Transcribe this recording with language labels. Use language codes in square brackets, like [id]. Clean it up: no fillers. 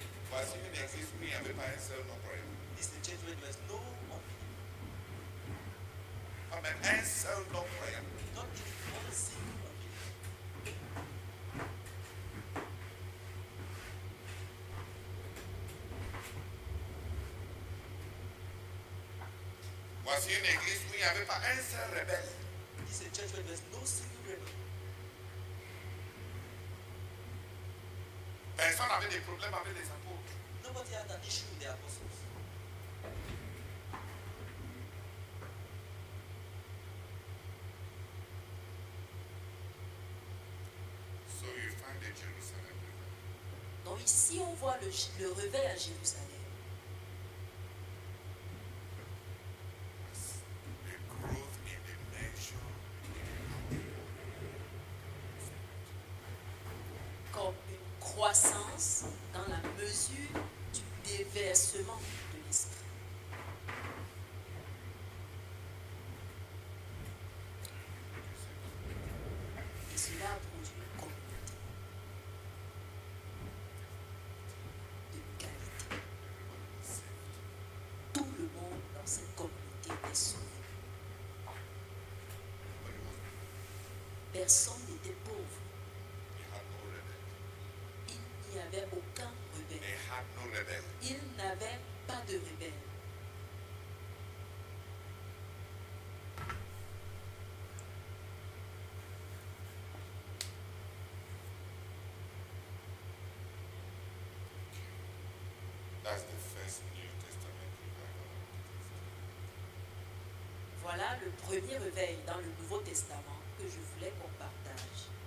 [fr] Voici une église où il n'y avait pas un seul non-croyant. [en] This is the church where there was no unbelief. [fr] Amen. Un seul non-croyant. [en] Not even one single unbelief. [fr] Voici une église où il n'y avait pas un seul rebelle. [en] This is a church where there was no single rebel. [fr] Personne n'avait des problèmes avec les apôtres. [en] Nobody had an issue with the apostles. So you find the Jerusalem river. [fr] Donc ici, on voit le réveil à Jérusalem. [en] The growth in the measure. [fr] Comme une croissance dans la mesure du déversement de l'esprit. Et cela a produit une communauté de qualité. Tout le monde dans cette communauté est sauvé. Personne n'était pauvre. [en] They had no rebel. [fr] Il n'y avait aucun rebelle. [en] They had no rebel. [fr] Il n'avait pas de rebelle. [en] That's the first New Testament revival. [fr] Voilà le premier réveil dans le Nouveau Testament que je voulais qu'on partage.